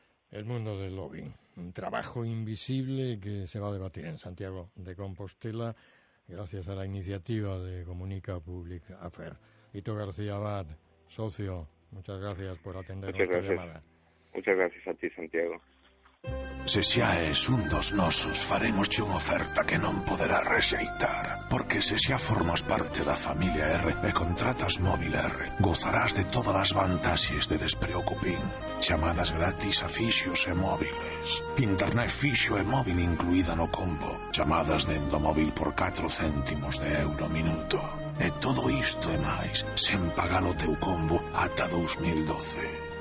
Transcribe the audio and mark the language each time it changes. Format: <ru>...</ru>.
<es>El mundo del lobbying, un trabajo invisible que se va a debatir en Santiago de Compostela gracias a la iniciativa de Comunica Public Affairs. Lito García Abad, socio, muchas gracias por atender nuestra llamada. Muchas gracias a ti, Santiago.</es> <gl>Se xa és un dos nosos, faremosche unha oferta que non poderá rexeitar. Porque se xa formas parte da familia R e contratas Móvil R, gozarás de todas as vantaxes de Despreocupín. Chamadas gratis a fixos e móviles. Internet fixo e móvil incluída no combo. Chamadas dentro móvil por 4 céntimos de euro minuto. E todo isto e máis, sen pagar o teu combo ata 2012.</gl>